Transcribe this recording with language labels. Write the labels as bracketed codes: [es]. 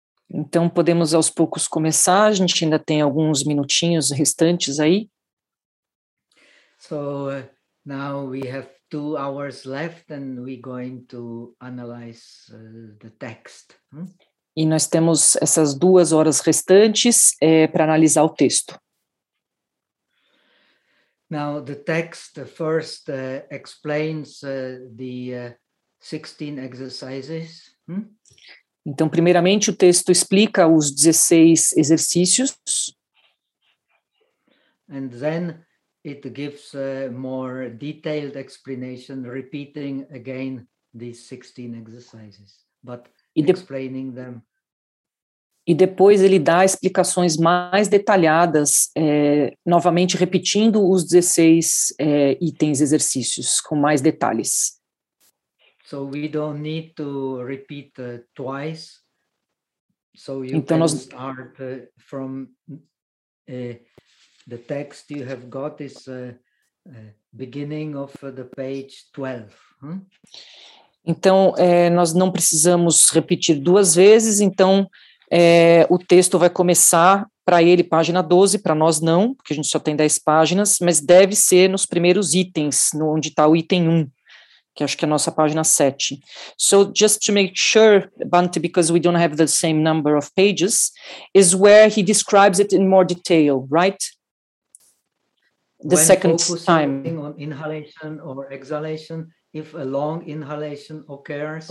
[pt] Então podemos aos poucos começar. A gente ainda tem alguns minutinhos restantes aí. [en] So now we have 2 hours left and we're going to analyze the text. [pt] E nós temos essas 2 horas restantes para analisar o texto. [en] Now the text first explains the 16 exercises. [pt] Então, primeiramente, o texto explica os 16 exercícios. [en] And then it gives a more detailed explanation, repeating again these 16 exercises, but explaining them. [pt] E depois ele dá explicações mais detalhadas, novamente repetindo os 16 itens, exercícios, com mais detalhes. [en] So we don't need to repeat twice. So you [pt] então [en] can [pt] nós... [en] start from the text you have got is beginning of the page 12. [pt] Então nós não precisamos repetir 2 vezes. Então o texto vai começar para ele página 12, para nós não, porque a gente só tem 10 páginas, mas deve ser nos primeiros itens, no, onde está o item 1. Que acho que é a nossa página 7. [en] So just to make sure, Bante, because we don't have the same number of pages, is where he describes it in more detail, right? The when second time. When focusing on inhalation or exhalation, if a long inhalation occurs,